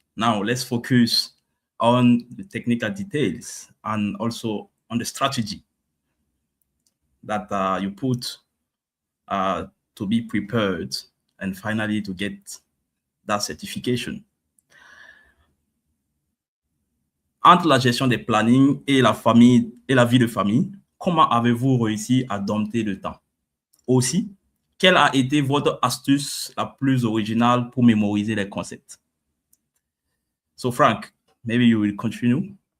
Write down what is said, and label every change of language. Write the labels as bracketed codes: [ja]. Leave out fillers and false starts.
[en] Now let's focus on the technical details and also on the strategy that you put to be prepared and finally to get that certification. [fr] Entre la gestion des plannings et la famille et la vie de famille, comment avez-vous réussi à dompter le temps? Aussi, quelle a été votre astuce la plus originale pour mémoriser les concepts? [en] So, Franck, maybe you will continue.